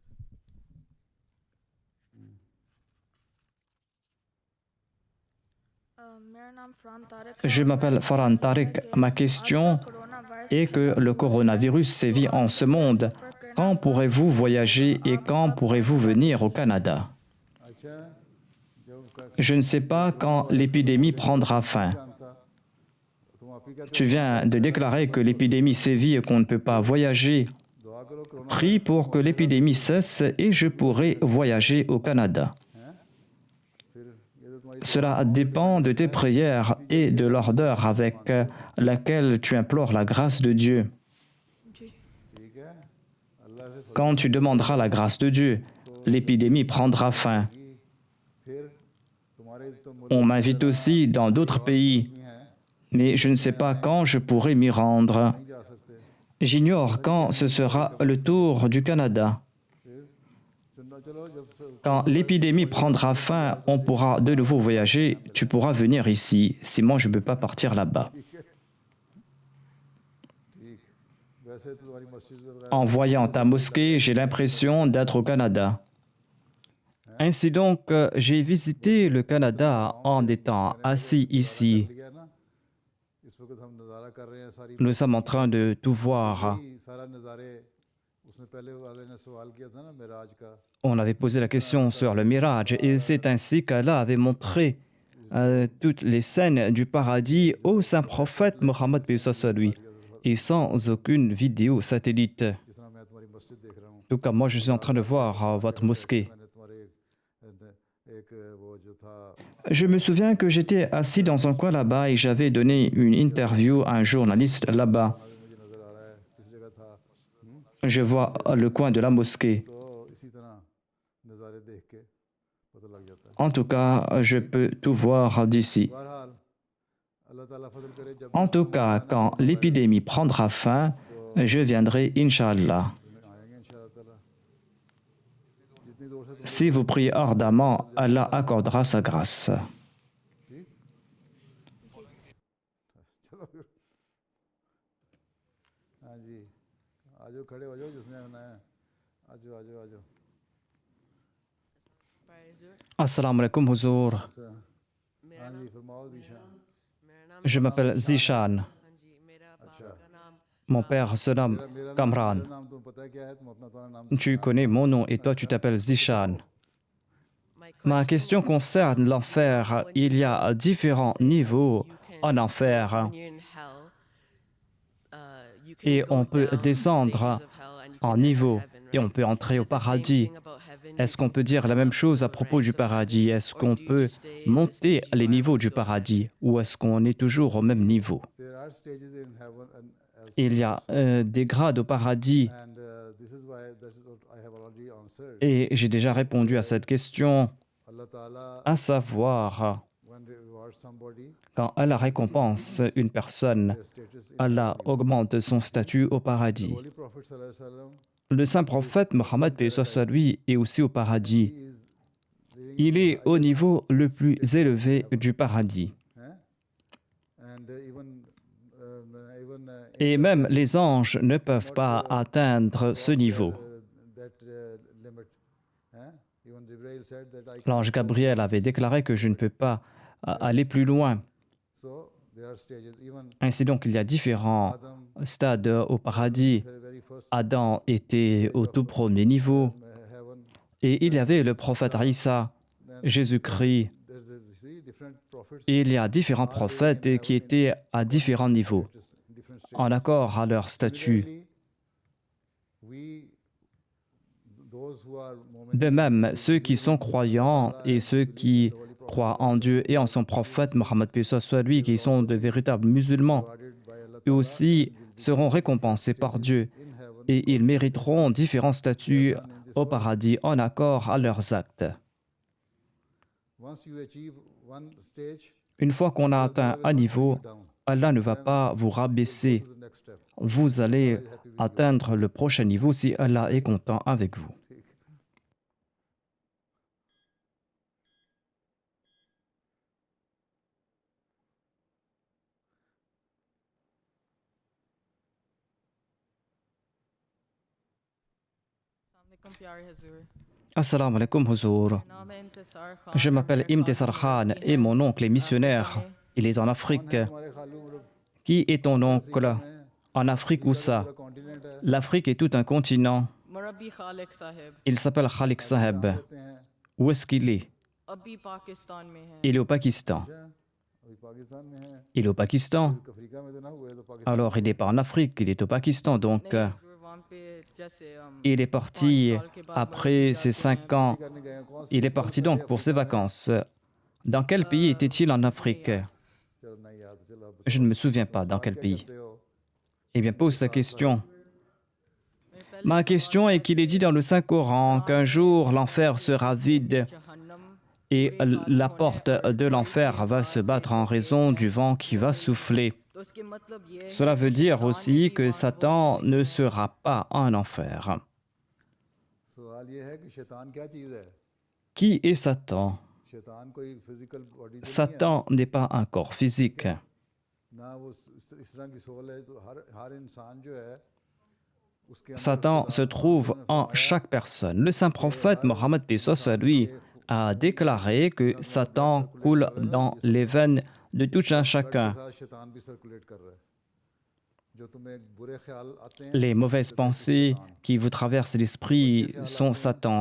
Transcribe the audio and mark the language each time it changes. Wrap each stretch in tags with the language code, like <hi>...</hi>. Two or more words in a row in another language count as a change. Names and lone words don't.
<fr>Je m'appelle Farhan Tariq. Ma question est que le coronavirus sévit en ce monde. Quand pourrez-vous voyager et quand pourrez-vous venir au Canada?</fr> <ur>اچھا جب اس کا</ur> <fr>Je ne sais pas quand l'épidémie prendra fin.</fr> <ur>جانتا تم آپ ہی کہتے</ur> <fr>Tu viens de déclarer que l'épidémie sévit et qu'on ne peut pas voyager.</fr> <ur>دعا کرو کورونا</ur> <fr>Prie pour que l'épidémie cesse et je pourrai voyager au Canada.</fr> <ur>پھر یہ تو تمہاری</ur> <fr>Cela dépend de tes prières et de l'ardeur avec laquelle tu implores la grâce de Dieu.</fr> <ur>ٹھیک ہے اللہ سے</ur> <fr>Quand tu demanderas la grâce de Dieu, l'épidémie prendra fin.</fr> <ur>پھر تمہارے تو ملک</ur> <fr>On m'invite aussi dans d'autres pays,</fr> <ur>میں ہے</ur> <fr>mais je ne sais pas quand je pourrai m'y rendre.</fr> <ur>نہیں جا سکتے</ur> <fr>J'ignore quand ce sera le tour du Canada.</fr> <ur>چلو چلو جب سے</ur> <fr>Quand l'épidémie prendra fin, on pourra de nouveau voyager. Tu pourras venir ici. Sinon, je ne peux pas partir là-bas.</fr> <ur>ٹھیک ویسے تو تمہاری مسجد وغیرہ</ur> <fr>En voyant ta mosquée, j'ai l'impression d'être au Canada. Ainsi donc, j'ai visité le Canada en étant assis ici.</fr> <ur>لیا نا اس وقت ہم نظارہ کر رہے ہیں ساری</ur> <fr>Nous sommes en train de tout voir.</fr> <ur>سارا نظارے اس نے پہلے والے نے سوال کیا تھا نا معراج کا</ur> <fr>On avait posé la question sur le Miraj et c'est ainsi qu'Allah avait montré toutes les scènes du paradis au saint prophète Mohammed paix soit lui et sans aucune vidéo satellite.</fr> <ur>جس طرح میں تمہاری مسجد دیکھ رہا ہوں</ur> <fr>En tout cas, moi je suis en train de voir votre mosquée.</fr> <ur>میں نے تمہارے ایک وہ جو تھا</ur> <fr>Je me souviens que j'étais assis dans un coin là-bas et j'avais donné une interview à un journaliste là-bas.</fr> <ur>بھی مجھے نظر آ رہا ہے کس جگہ تھا</ur> <fr>Je vois le coin de la mosquée.</fr> <ur>تو اسی طرح نظارے دیکھ کے پتہ لگ جاتا ہے</ur> <fr>En tout cas, je peux tout voir d'ici.</fr> <ur>بہرحال</ur> <ar>الله تعالى</ar> <ur>فضل کرے جب</ur> <fr>En tout cas, quand l'épidémie prendra fin, je viendrai, Inch'Allah.</fr> <ur>آئیں گے</ur> <ar>إن شاء الله تعالى</ar> <ur>جتنی دور سے</ur> <fr>Si vous priez ardemment, Allah accordera sa grâce.</fr> <ur>ٹھیک چلو پھر ہاں جی آ جاؤ کھڑے ہو جاؤ جس نے آنا ہے آ جاؤ آ جاؤ آ جاؤ</ur> <ar>السلام عليكم, Huzour.</ar> <ur>اچھا ہاں جی فرماؤ ذیشان</ur> <fr>Je m'appelle Zishan.</fr> <ur>اچھا</ur> <fr>Mon père se nomme</fr> <ur>میرا Kamran. نام تمہیں پتہ ہے کیا ہے تم اپنا تمہارا نام</ur> <fr>Tu connais mon nom et toi tu t'appelles Zishan. Ma question concerne l'enfer. Il y a différents niveaux en enfer et on peut descendre en niveau et on peut entrer au paradis. Est-ce qu'on peut dire la même chose à propos du paradis? Est-ce qu'on peut monter les niveaux du paradis ou est-ce qu'on est toujours au même niveau?</fr> <en>There are stages in heaven and else.</en> <fr>Il y a des grades au paradis</fr> <en>And this is why that is what I have already answered.</en> <fr>et j'ai déjà répondu à cette question,</fr> <ar>الله تعالى,</ar> <fr>à savoir,</fr> <en>when they reward somebody,</en> <fr>quand Allah récompense une personne,</fr> <en>their status in</en> <fr>Allah augmente son statut au paradis.</fr> <en>Holy Prophet</en> <ar>صلى الله عليه وسلم,</ar> <fr>Le saint prophète Mohammed paix soit sur lui est aussi au paradis.</fr> <en>he is living</en> <fr>Il est au niveau le plus élevé du paradis.</fr> <en>and even</en> <fr>Et même les anges ne peuvent pas atteindre ce niveau.</fr> <en>that limit. Even Jibreel said that I</en> <fr>L'ange Gabriel avait déclaré que je ne peux pas aller plus loin.</fr> <en>so there are stages. Even</en> <fr>Ainsi donc, il y a différents Adam, stades au paradis.</fr> <en>very first</en> <fr>Adam était au tout premier niveau.</fr> <en>heaven.</en> <fr>Et il y avait le prophète Isa, Jésus-Christ.</fr> <en>There's different prophets.</en> <fr>Et il y a différents prophètes qui étaient à différents niveaux,</fr> <en>Different stages.</en> <fr>en accord à leur statut.</fr> <en>Similarly, those who are</en> <fr>De même, ceux qui sont croyants et ceux qui croient en Dieu et en son prophète, Mohammed paix soit sur lui, qui sont de véritables musulmans,</fr> <en>rewarded by Allah</en> <fr>eux aussi seront récompensés par Dieu</fr> <en>in heaven,</en> <fr>et ils mériteront différents statuts au paradis en accord à leurs actes.</fr> <en>once you achieve one stage,</en> <fr>Une fois qu'on a atteint un niveau,</fr> <en>down</en> <fr>Allah ne va pas vous rabaisser.</fr> <en>to the next step.</en> <fr>Vous allez atteindre le prochain niveau si Allah est content avec vous.</fr> <ur>Assalamualaikum پیارے حضور</ur> <ar>السلام عليكم, Huzour.</ar> <ur>نام ہے انتظار خان</ur> <fr>Je m'appelle Imtisar Khan et mon oncle est missionnaire. Il est en Afrique.</fr> <ur>ہمارے خالو مطلب</ur> <fr>Qui est ton oncle? En Afrique où ça?</fr> <ur>کونٹیننٹ ہے</ur> <fr>L'Afrique est tout un continent.</fr> <ur>مربی خالق صاحب</ur> <fr>Il s'appelle Khalik Saheb.</fr> <ur>کہتے ہیں</ur> <fr>Où est-ce qu'il est?</fr> <ur>ابھی پاکستان میں ہے</ur> <fr>Il est au Pakistan.</fr> <ur>اچھا، ابھی پاکستان میں ہے</ur> <fr>Il est au Pakistan.</fr> <ur>افریقہ میں تو نا ہوئے تو پاکستان</ur> <fr>Alors, il n'est pas en Afrique, il est au Pakistan. Donc,</fr> <ur>نہیں حضور وہاں پے جیسے</ur> <fr>il est parti après ses 5 ans.</fr> <ur>کرنے گئے ہیں کون</ur> <fr>Il est parti donc pour ses vacances. Dans quel pays était-il en Afrique?</fr> <ur>چلو نہیں یاد چلو اب</ur> <fr>Je ne me souviens pas dans quel pays.</fr> <ur>بتاتے ہو</ur> <fr>Eh bien, pose ta question. Ma question est qu'il est dit dans le Saint-Coran qu'un jour l'enfer sera vide</fr> <ur>جہنم</ur> <fr>et la porte de l'enfer va se battre en raison du vent qui va souffler.</fr> <ur>تو اس کے مطلب یہ ہے</ur> <fr>Cela veut dire aussi que Satan ne sera pas en enfer.</fr> <ur>سوال یہ ہے کہ شیطان کیا چیز ہے</ur> <fr>Qui est Satan?</fr> <ur>شیطان کوئی</ur> <en>physical body</en> <fr>Satan n'est pas un corps physique.</fr> <ur>نا وہ اس طرح کی سول ہے تو ہر انسان جو ہے اس کے اندر</ur> <fr>Satan se trouve en chaque personne. Le saint prophète Mohammed paix soit sur lui a déclaré que Satan coule dans les veines de tout un chacun.</fr> <ur>ساتھ شیطان بھی سرکولیٹ کر رہا ہے جو تمہیں برے خیال آتے ہیں</ur> <fr>Les mauvaises pensées qui vous traversent l'esprit sont Satan.</fr>